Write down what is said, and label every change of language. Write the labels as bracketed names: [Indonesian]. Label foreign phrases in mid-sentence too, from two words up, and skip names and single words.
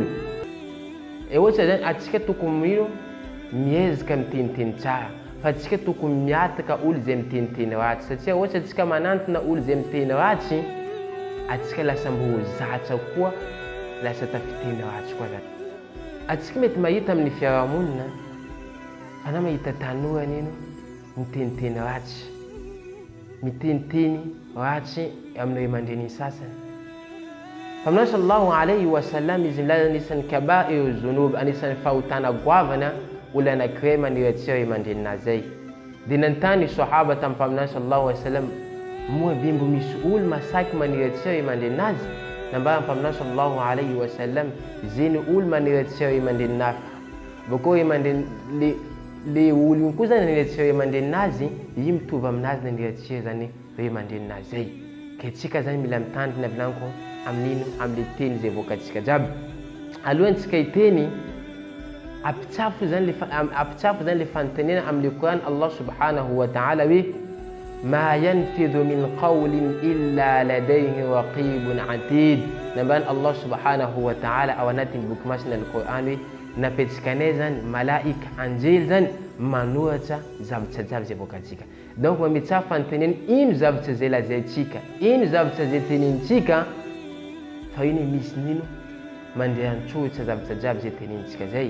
[Malagasy] Ohatra zany atsika tokony mino miezaka miteniteny tsara, fa atsika tokony miataka olo zay miteniteny ratsy, satria ohatra atsika manantona olo zay miteny ratsy, atsika lasa mbo zatra koa, lasa tafiteny ratsy koa zany. Atsika mety mahita amin'ny fiarahamonina fa na mahita tanora nino miteniteny ratsy, miteniteny ratsy amin'ny ray aman-dreniny sasany. Mpaminao [Arabic] صلى الله عليه وسلم [Malagasy] izy milaza anisan'ny [Arabic] كبائر الذنوب, [Malagasy] anisan'ny fahotana goavana olo anankiray maniratsy ray aman-dreninazy zay. Dia nanontany sahaba tamin'ny mpaminao [Arabic] صلى الله عليه وسلم, [Malagasy] moa be mbo misy olo masaky maniratsy ray aman-dreninazy? Nambara mpaminao [Arabic] صلى الله عليه وسلم, [Malagasy] ziny olo maniratsy ray aman-dreninazy, bako le olo io koa zany naniratsy ray aman-dreninazy, io mitovy aminazy naniratsy zany ray aman-dreninazy zay. Ka tsika zany mila mitandrina vilanko amin'ino amin'ny teny zay voakatsika jiaby. Alohantsika hiteny apitsafo zany le fanontaniana amin'ny Qur'an [Arabic] الله سبحانه وتعالى [Malagasy] hoe [Arabic] ما يلفظ من قول إلا لديه رقيب عتيد. [Malagasy] Nambany [Arabic] الله سبحانه وتعالى [Malagasy] ao anatin'ny boky masina al-Qur'an hoe napetsakanay zany malaika anjely zany manoratra zavatra jiaby zay voakatsika. Donc mametsafo fanontaniana ino zavatra zay lazaintsika, ino zavatra zay tenenitsika, fa iny misy nino mandeha antsoritra zavatra jiaby zay tenenitsika zay.